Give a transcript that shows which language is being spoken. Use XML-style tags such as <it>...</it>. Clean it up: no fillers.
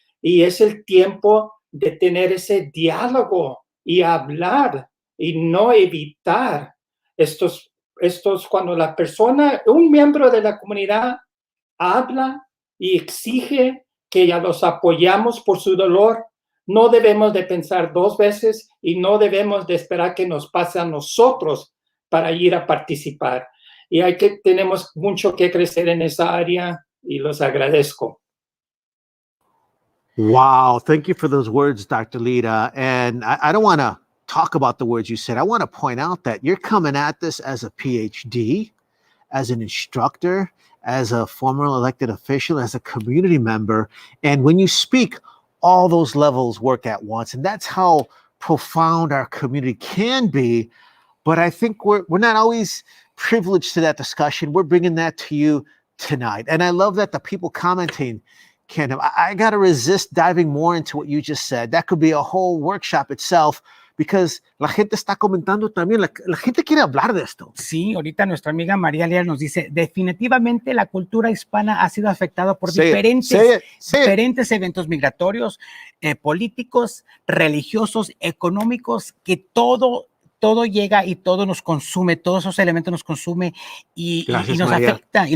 <es>Y es el tiempo de tener ese diálogo y hablar y no evitar estos cuando la persona, un miembro de la comunidad habla y exige que ya los apoyamos por su dolor, no debemos de pensar dos veces y no debemos de esperar que nos pase a nosotros para ir a participar. Y tenemos mucho que crecer en esa área y los agradezco.</es> <en>Wow, thank you for those words, Dr. Lira. And I don't want to talk about the words you said. I want to point out that you're coming at this as a PhD, as an instructor, as a former elected official, as a community member. And when you speak, all those levels work at once. And that's how profound our community can be. But I think we're not always privileged to that discussion. We're bringing that to you tonight. And I love that the people commenting can, I got to resist diving more into what you just said. That could be a whole workshop itself, because</en> <es>la gente está comentando también, la gente quiere hablar de esto. Sí, ahorita nuestra amiga María Lira nos dice, definitivamente la cultura hispana ha sido afectada por diferentes eventos migratorios, políticos, religiosos, económicos, que todo llega y todo nos consume, todos esos elementos nos consume y nos afecta.</es>